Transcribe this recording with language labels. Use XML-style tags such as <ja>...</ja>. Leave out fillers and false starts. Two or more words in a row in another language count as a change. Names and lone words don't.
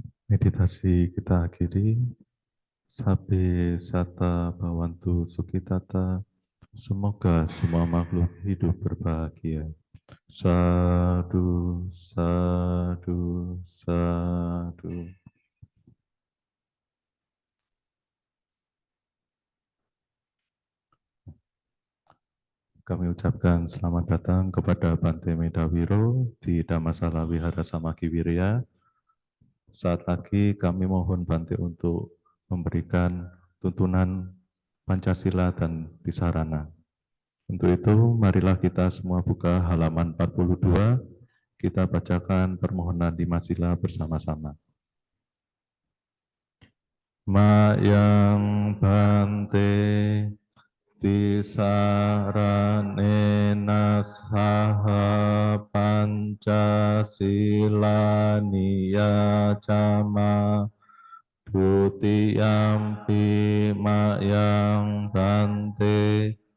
<id>Meditasi kita akhiri.</id> <pi>Sabbe sata bhavantu sukhitata.</pi> <id>Semoga semua makhluk hidup berbahagia.</id> <pi>Sadu, sadu, sadu.</pi> <id>Kami ucapkan selamat datang kepada Bante Medawiro di Dhammasala Wihara Samaki Wirya. Saat lagi kami mohon Bante untuk memberikan tuntunan Pancasila dan Tisarana. Untuk itu, marilah kita semua buka halaman 42, kita bacakan permohonan Lima Sila bersama-sama.</id> <pi>Mayang Bante Tisaranena saha Pancasila niyacama Dutiyampi mayang Bante</pi>